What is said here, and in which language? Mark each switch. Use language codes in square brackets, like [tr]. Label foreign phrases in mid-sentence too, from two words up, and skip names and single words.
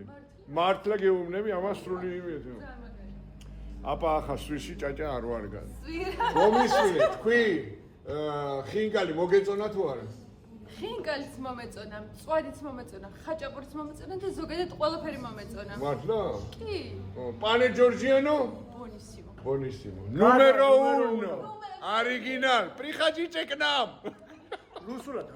[ka] მართლა გეუბნები ამას სრული იმედო. აბა ახლა სვიში ჭაჭა არ ვარგან. მომისმინე, თქვი. ხინკალი მოგეწონა თუ არა? ხინკალიც მომეწონა, მწვადიც მომეწონა, ხაჭაპურიც მომეწონა და ზოგადად ყველაფერი მომეწონა. მართლა? კი. [it] Pane Giorgiano? Buonissimo. Buonissimo. Numero 1. Original. [ru] Приходите к нам. [ka] რუსულად